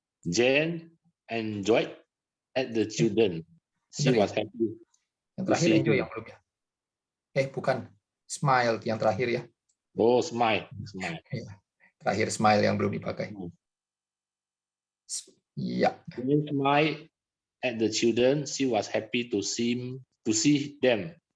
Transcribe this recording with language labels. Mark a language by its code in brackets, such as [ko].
[en] Jane enjoyed at the children. She was happy. [id] Yang terakhir enjoy yang belum ya. Bukan. Smile yang terakhir ya. Oh, smile. Terakhir smile yang belum dipakai. Ya. [en] Jane smiled at the children. She was happy to see them.